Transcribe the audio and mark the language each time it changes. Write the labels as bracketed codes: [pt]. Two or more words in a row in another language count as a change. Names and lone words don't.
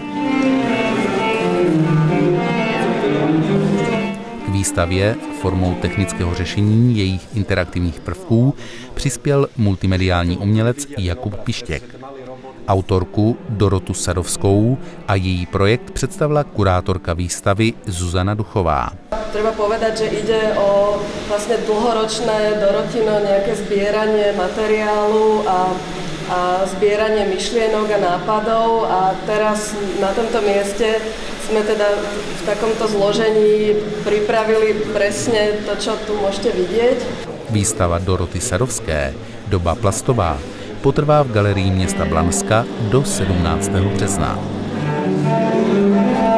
[cs] K výstavě formou technického řešení jejich interaktivních prvků přispěl multimediální umělec Jakub Pištěk. Autorku Dorotu Sadovskou a její projekt představila kurátorka výstavy Zuzana Duchová. [sk] Treba povedať, že ide o vlastne dlhoročné Dorotino nejaké zbieranie materiálu a zbieranie myšlienok a nápadov a teraz na tomto mieste sme teda v takomto zložení pripravili presne to, čo tu môžete vidieť. [cs] Výstava Doroty Sadovské Doba plastová potrvá v galerii města Blanska do 17. března.